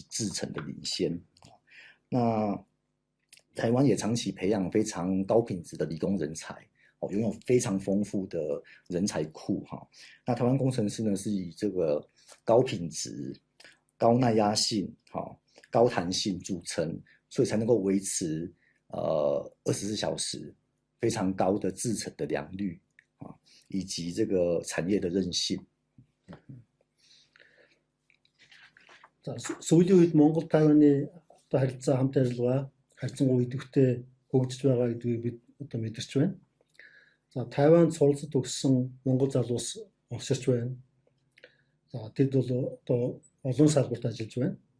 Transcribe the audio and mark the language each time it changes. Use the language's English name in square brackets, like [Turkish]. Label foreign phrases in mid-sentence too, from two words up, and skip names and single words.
[Chinese] 制程的领先那台湾也长期培养非常高品质的理工人才拥有非常丰富的人才库那台湾工程师呢是以这个高品质、高耐压性、高弹性著称，所以才能够维持24小时非常高的制程的良率以及这个产业的韧性。 [Mongolian] Сүүлийн үед Монгол Тайваны одоо харилцаа хамт ажиллагаа харьцангуй идэвхтэй хөгжиж байгаа гэдгийг бид одоо мэдэрч байна. За Тайванд суралцж төгссөн Монгол залуус огширч байна. За тэд бол одоо олон салбарт ажиллаж байна.